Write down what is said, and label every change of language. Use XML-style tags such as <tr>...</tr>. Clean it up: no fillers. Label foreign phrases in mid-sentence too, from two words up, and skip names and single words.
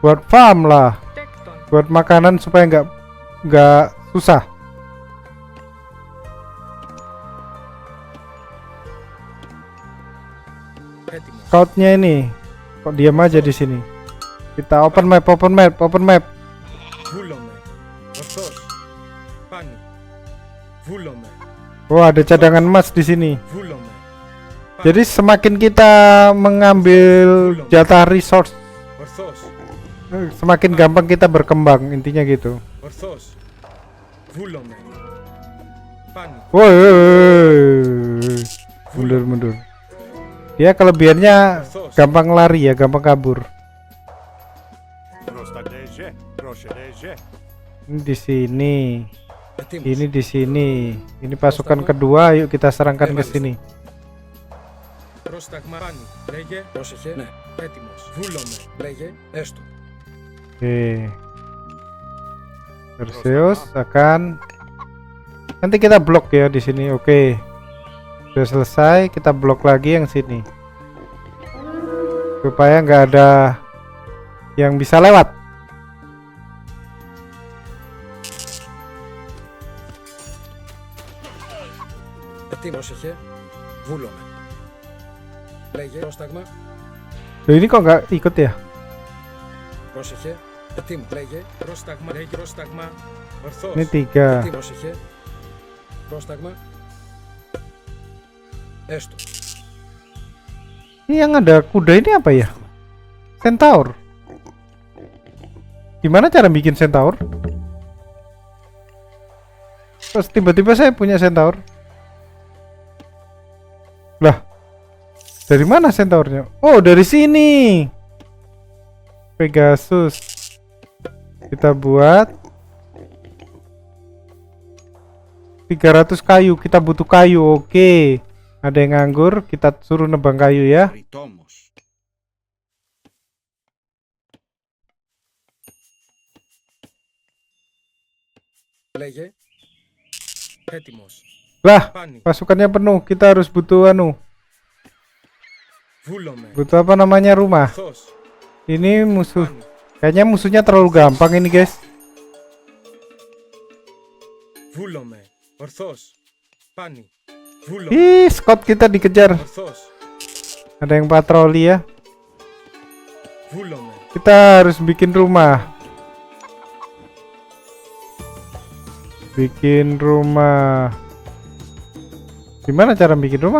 <id>Buat farm lah. buat makanan supaya nggak susah.</id> <el>Έτοιμος.</el> <id>Scoutnya ini kok diam aja di sini. Kita</id> <en>open map.</en> <el>Βούλομαι. Ορθός. Πάνι. Βούλομαι.</el> <id>Oh, ada cadangan emas di sini.</id> <el>Βούλομαι.</el> <id>Jadi semakin kita mengambil jatah resource,</id> <el>Ορθός.</el> <id>semakin gampang kita berkembang, intinya gitu.</id> <el>Ορθός. Βούλομαι. Πάνι.</el> <id>Woi, mundur. Dia kelebihannya gampang lari ya, gampang kabur. Προστατέζε, προσεδέζε. Ini di sini,</id> <el>Έτοιμος.</el> <id>ini di sini. Ini pasukan kedua, yuk kita serangkan ke sini.</id> <el>Πρόσταγμα. Πάνι. Λέγε. Πρόσεχε. Ναι. Έτοιμος. Βούλομαι. Λέγε. Έστω.</el> <id>Oke. Perseus akan nanti kita blok ya di sini. Oke. Sudah selesai, kita blok lagi yang sini. Supaya nggak ada yang bisa lewat.</id> <el>Έτοιμος. Πρόσεχε. Βούλομαι. Λέγε. Πρόσταγμα.</el> <id>Loh, ini kok nggak ikut ya?</id> <el>Πρόσεχε. Έτοιμο. Λέγε. Πρόσταγμα. Λέγε. Πρόσταγμα. Ορθός.</el> <id>Ini 3.</id> <el>Έτοιμος. Είχε. Πρόσταγμα. Έστω.</el> <id>Ini yang ada kuda ini apa ya? Centaur. Gimana cara bikin centaur? Terus tiba-tiba saya punya centaur. Lah, dari mana centaurnya? Oh, dari sini. Pegasus. Kita buat 300 kayu. Kita butuh kayu. Oke. Ada yang nganggur, kita suruh nebang kayu ya.</id> <el>Ρητόμος. Λέγε. Έτοιμος.</el> <id>Lah,</id> <el>Πάνι.</el> <id>pasukannya penuh. Kita harus butuh</id> <el>Βούλομαι.</el> <id>butuh apa namanya, rumah.</id> <el>Ορθός.</el> <id>Ini musuh.</id> <el>Πάνι.</el> <id>Kayaknya musuhnya terlalu gampang ini, guys.</id> <el>Βούλομαι. Ορθός. Πάνι. Βούλομαι.</el> <id>Ih, scout kita dikejar.</id> <el>Ορθός.</el> <id>Ada yang patroli ya.</id> <el>Βούλομαι.</el> <id>Kita harus bikin rumah. Bikin rumah. Gimana cara bikin rumah?</id>